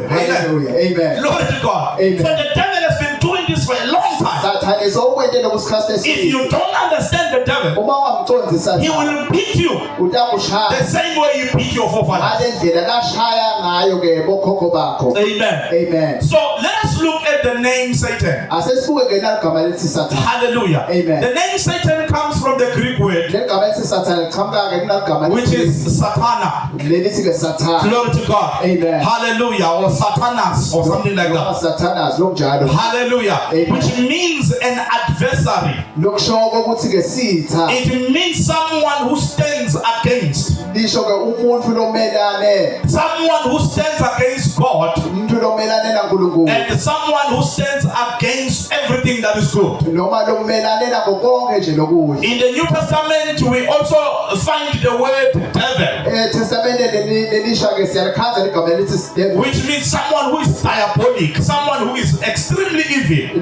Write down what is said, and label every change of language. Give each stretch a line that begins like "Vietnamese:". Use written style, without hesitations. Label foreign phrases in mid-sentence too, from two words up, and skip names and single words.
English: Amen. Hallelujah. Amen. Glory to God. Amen. So the devil has been doing this for a long time.
Swati: Sathane sokwenda lokhu isikhathi
English: If
Swati: eside.
English: you don't understand the devil,
Swati: Uma ungamconzi
English: he
Swati: sathane
English: will beat you
Swati: utakushaya.
English: the same way you beat your forefathers.
Swati: Ngale ndlela lashaya ngayo ke bokhokho bakho.
English: Amen. Amen. So let us look at the name Satan.
Swati: Asesibuke ke nagama lithi sathane.
English: Hallelujah. Amen. The name Satan comes from the Greek word
Swati: Legama lithi sathane liqhamuka ke kunagama
English: which is Satana.
Swati: lelithi ke sathane.
English: Glory to God. Amen. Hallelujah. Or Satanas or something like that.
Swati: Satanas lokunjalo.
English: Hallelujah. Amen. Which means an adversary.
Swati: Lokushoko ukuthi ke sitha.
English: It means someone who stands against.
Swati: Lisho ke umuntu lomelane.
English: Someone who stands against God
Swati: Umuntu
English: and someone who stands against everything that is good. In the New Testament, we also find the word devil, which means someone who is diabolic, someone who is extremely evil.